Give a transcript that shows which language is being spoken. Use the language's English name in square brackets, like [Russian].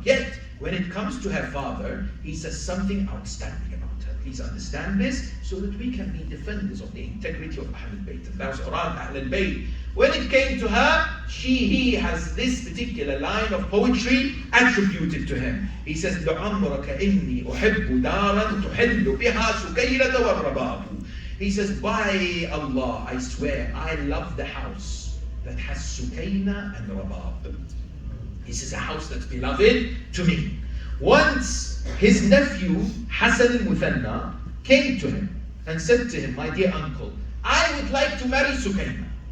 [English] Yet, when it comes to her father, he says something outstanding about her. Please understand this so that we can be defenders of the integrity of Ahl-e-Bait. And that was around Ahl-e-Bait. When it came to her, he has this particular line of poetry attributed to him. He says, [Arabic] لَعَمْرَكَ إِنِّي أُحِبُّ دَارًا تُحِلُّ بِهَا سُكَيْلَةَ وَالرَّبَابُ. [English] He says, by Allah, I swear, I love the house that has Sukaina and Rabab. He says, a house that's beloved to me. Once his nephew, Hassan al-Muthanna, came to him and said to him, my dear uncle, I would like to marry Sukaina.